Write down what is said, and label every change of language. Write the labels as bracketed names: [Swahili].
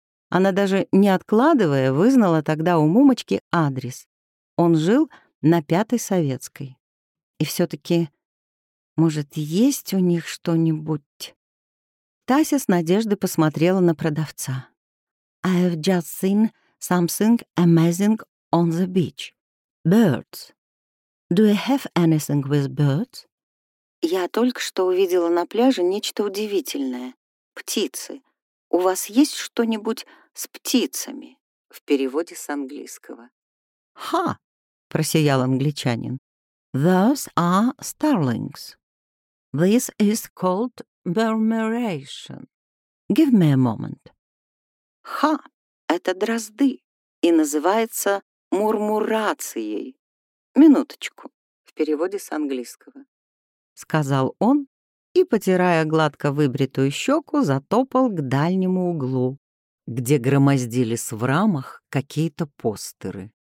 [Russian] Она даже не откладывая вызнала тогда у мумочки адрес. Он жил на 5-й Советской. И все таки может, есть у них что-нибудь? Тася с надеждой посмотрела на продавца. [English] «I have just seen something amazing on the beach. Birds. Do you have anything with birds?» [Russian] «Я только что увидела на пляже нечто удивительное. Птицы. У вас есть что-нибудь с птицами?» в переводе с английского. «Ха!» — просиял англичанин. [English] «Those are starlings. This is called murmuration. Give me a moment». [Russian] «Ха! Это дрозды и называется мурмурацией. Минуточку!» в переводе с английского. Сказал он и, потирая гладко выбритую щеку, затопал к дальнему углу, где громоздились в рамах какие-то постеры.